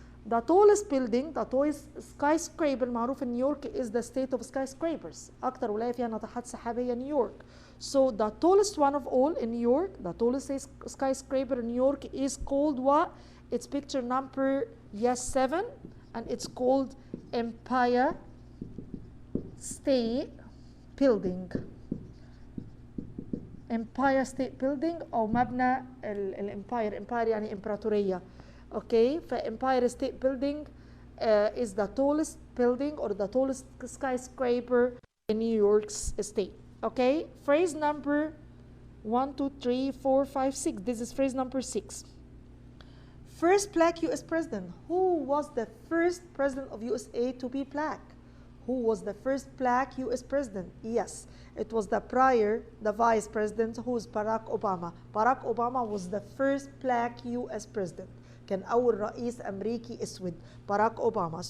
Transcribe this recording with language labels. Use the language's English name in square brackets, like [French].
[English] The tallest building, the tallest skyscraper معروف in New York is the state of skyscrapers. [Arabic] أكتر ولاية فيها ناطحات سحاب هي New York. [English] So the tallest one of all in New York, the tallest skyscraper in New York is called what? It's picture number 7, and it's called Empire State Building. [Arabic] Empire State Building أو مبنى الإمباير. إمباير يعني إمبراطورية. [English] Okay, فإمباير State Building is the tallest building or the tallest skyscraper in New York State. Okay, phrase number 1, 2, 3, 4, 5, 6. This is phrase number 6. First black U.S. president. Who was the first president of USA to be black? Who was the first black U.S. president? Yes, it was the vice president, who is Barack Obama. Barack Obama was the first black U.S. president. [Arabic] كان أول رئيس أمريكي أسود Barack Obama.